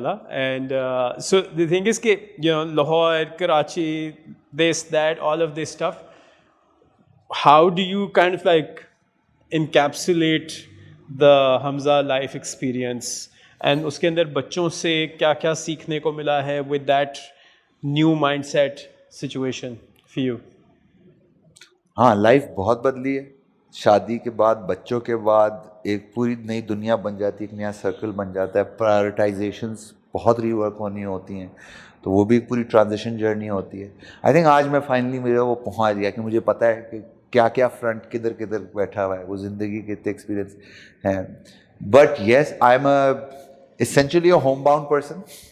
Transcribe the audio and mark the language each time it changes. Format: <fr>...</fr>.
<en>And so the thing is کہ Lahore, Karachi, this, that, all of this stuff, how do you kind of like encapsulate the Hamza life experience, and</en> <ur>اس کے اندر بچوں سے کیا کیا سیکھنے کو ملا ہے</ur> <en>with that new mindset situation for you?</en> <ur>ہاں, لائف بہت بدلی ہے. شادی کے بعد, بچوں کے بعد ایک پوری نئی دنیا بن جاتی ہے, ایک نیا سرکل بن جاتا ہے, پرائرٹائزیشنس بہت ری ورک ہونی ہوتی ہیں, تو وہ بھی ایک پوری ٹرانزیشن جرنی ہوتی ہے. آئی تھنک آج میں فائنلی میرا وہ پہنچ گیا کہ مجھے پتہ ہے کہ کیا کیا فرنٹ کدھر کدھر بیٹھا ہوا ہے, وہ زندگی کے اتنے ایکسپیرینس ہیں.</ur> <en>But yes, I am essentially a homebound person.</en>